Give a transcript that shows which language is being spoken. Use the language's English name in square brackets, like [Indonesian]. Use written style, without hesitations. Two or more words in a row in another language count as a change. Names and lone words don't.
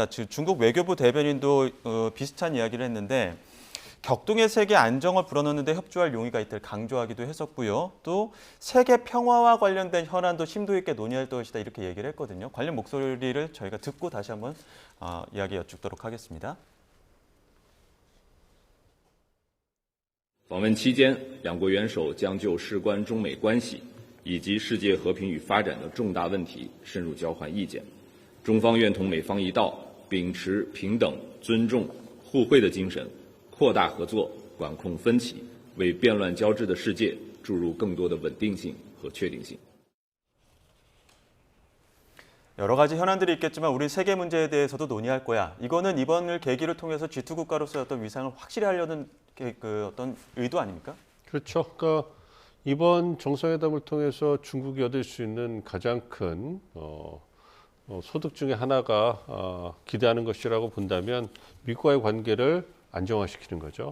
[Korean] 중국 외교부 대변인도 비슷한 이야기를 했는데 격동의 세계 안정을 불어넣는 데 협조할 용의가 있다를 강조하기도 했었고요. 또 세계 평화와 관련된 현안도 심도 있게 논의할 것이다 이렇게 얘기를 했거든요. 관련 목소리를 저희가 듣고 다시 한번 이야기 여쭙도록 하겠습니다. [Chinese] 访问期间，两国元首将就事关中美关系以及世界和平与发展的重大问题深入交换意见。中方愿同美方一道，秉持平等、尊重、互惠的精神，扩大合作， 管控分歧，为变乱交织的世界注入更多的稳定性和确定性。 [Korean] 여러 가지 현안들이 있겠지만 우리 세계 문제에 대해서도 논의할 거야. 이거는 이번을 계기를 통해서 G2 국가로서의 어떤 위상을 확실히 하려는 그 어떤 의도 아닙니까? 그렇죠. 그러니까 이번 정상회담을 통해서 중국이 얻을 수 있는 가장 큰 소득 중에 하나가 기대하는 것이라고 본다면 미국과의 관계를 안정화시키는 거죠.